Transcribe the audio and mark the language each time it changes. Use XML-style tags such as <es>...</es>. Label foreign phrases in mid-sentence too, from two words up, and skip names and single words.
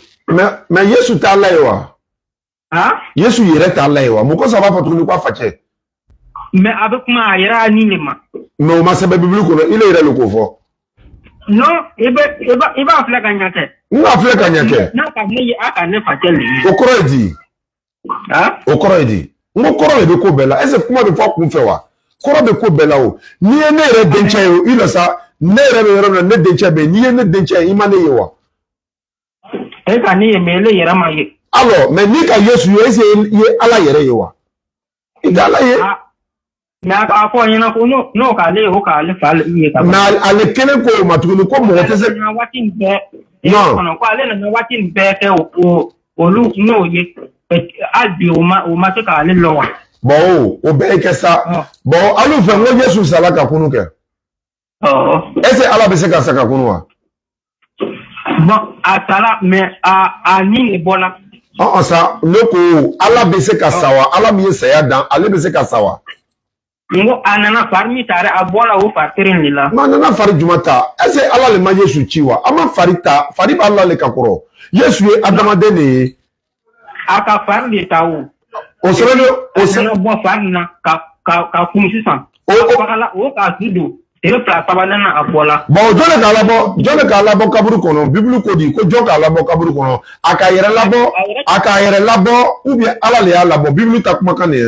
<bm>mais Yesu t'a la ye wa Yesu yɛrɛ t'a la ye wa mɔgɔ saba fɔ tuguni ko a facɛ mais a bɛ kuma a yɛrɛ ni le ma mais o ma sɛbɛn Bible kɔnɔ il yɛrɛ le k'o fɔ non i b'a filɛ ka ɲɛ kɛ n b'a filɛ ka ɲɛ kɛ n'a ka ne ye a ka ne facɛ le ye o kɔrɔ ye di o kɔrɔ ye di n ko kɔrɔ de bɛ ko bɛɛ la</bm> <fr>est-ce que</fr> <bm>kuma bɛ fɔ a kun fɛ wa kɔrɔ bɛ ko bɛɛ la o n'i ye ne yɛrɛ dencɛ ye o i la sa ne yɛrɛ bɛ yɔrɔ min na ne dencɛ bɛ yen n'i ye ne dencɛ ye i ma ne ye wa e ka ne ye mais ele yɛrɛ ma ye</bm> <fr>alors mais</fr> <bm>n'i ka Yesu ye</bm> <fr>est-ce que</fr> <bm>i ye Ala yɛrɛ ye wa i tɛ Ala ye mais a fɔ ɲɛna ko n'o k'ale ye o k'ale fa ye ka ban mais ale kelen ko o ma tuguni ko mɔgɔ tɛ se waati nin bɛɛ ko ale nana waati nin bɛɛ kɛ olu n'o ye hali bi o ma se k'ale lɔ wa bon o bɛɛ ye kɛ sa bon hali fɛ n ko Yesu sala ka kunu kɛ</bm> <fr>est-ce que</fr> <bm>Ala bɛ se ka sa ka kunu wa bon a sala mais a ni de bɔra sa ne ko Ala bɛ se ka sa wa Ala min ye saya dan ale bɛ se ka sa wa n ko a nana fari min ta dɛ a bɔra o fari kelen de la mais a nana fari jumɛn ta</bm> <fr>est-ce que</fr> <bm>Ala le ma Yesu ci wa a ma fari ta fari bɛ Ala le ka kɔrɔ Yesu ye adamaden de ye a ka fari de ta o nana bɔ fari na ka kun sisan o k'a su don tile fila sabanan na a bɔra bon jɔn k'a labɔ kaburu kɔnɔ Bible ko di ko jɔn k'a labɔ kaburu kɔnɔ a k'a yɛrɛ labɔ</bm> <fr>ou bien</fr> <bm>Ala le y'a labɔ Bible ta kumakan de ye</bm>